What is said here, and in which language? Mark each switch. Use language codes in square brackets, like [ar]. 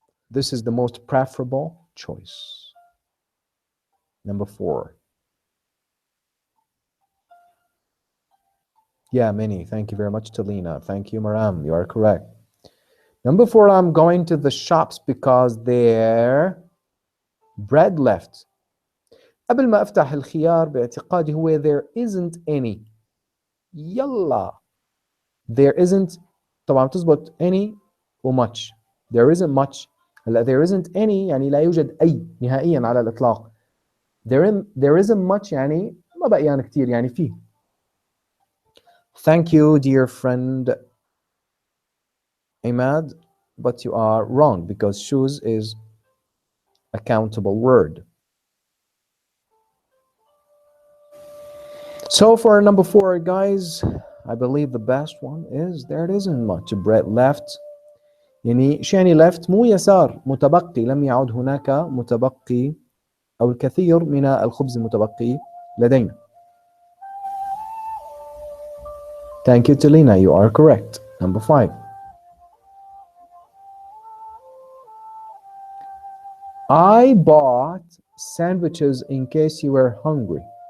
[en] This is the most preferable choice. Number 4. Yeah, many. Thank you very much, Talina. Thank you, Maram. You are correct. Number 4, I'm going to the shops because their bread left. [ar] قبل ما أفتح الخيار باعتقادي هو [en] there isn't any. [ar] يلا. [en] There isn't. [ar] طبعا بتزبط any و much. [en] There isn't much. [ar] هلا [en] there isn't any [ar] يعني لا يوجد أي نهائيا على الإطلاق. [en] There isn't much [ar] يعني ما بقيان كتير يعني فيه. [en] Thank you dear friend Imad, but you are wrong because shoes is a countable word. So for number 4 guys, I believe the best one is there isn't much bread left. [ar] يعني شو يعني left؟ مو يسار، متبقي، لم يعد هناك متبقي أو الكثير من الخبز المتبقي لدينا. [en] Thank you Telina, you are correct. Number 5. I bought sandwiches in case you were hungry.